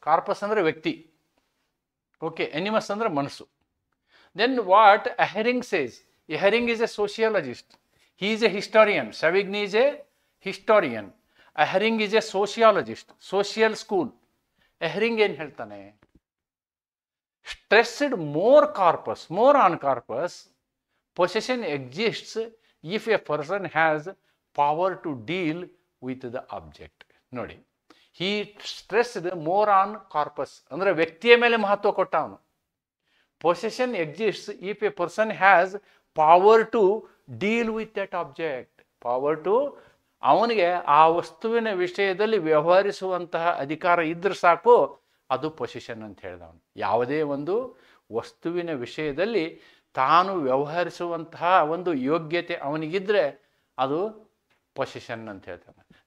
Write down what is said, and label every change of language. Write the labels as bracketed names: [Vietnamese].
[Kannada] Corpus ಅಂದರೆ ವ್ಯಕ್ತಿ, okay, ಎನಿಮಸ್ ಅಂದರೆ ಮನಸ್ಸು. [English] Then what Ihering says, Ihering is a sociologist, he is a historian. Savigny is a historian, Ihering is a sociologist, social school. [Kannada] ಎಹರಿಂಗ್ ಏನು ಹೇಳ್ತಾನೆ? [English] Stressed more on corpus, possession exists if a person has power to deal with the object. [Kannada] ನೋಡಿ, [English] he stressed more on corpus [Kannada] ಅಂದರೆ ವ್ಯಕ್ತಿಯ ಮೇಲೆ ಮಹತ್ವ ಕೊಟ್ಟ ಅವನು. [English] Possession exists if a person has power to deal with that object. Power to, [Kannada] ಅವನಿಗೆ ಆ ವಸ್ತುವಿನ ವಿಷಯದಲ್ಲಿ ವ್ಯವಹರಿಸುವಂತಹ ಅಧಿಕಾರ ಇದ್ರೆ ಸಾಕು, ಅದು ಪೊಸಿಷನ್ ಅಂತ ಹೇಳಿದವನು. ಯಾವುದೇ ಒಂದು ವಸ್ತುವಿನ ವಿಷಯದಲ್ಲಿ ತಾನು ವ್ಯವಹರಿಸುವಂತಹ ಒಂದು ಯೋಗ್ಯತೆ ಅವನಿಗಿದ್ರೆ ಅದು ಪೊಸಿಷನ್ ಅಂತ ಹೇಳ್ತಾನೆ.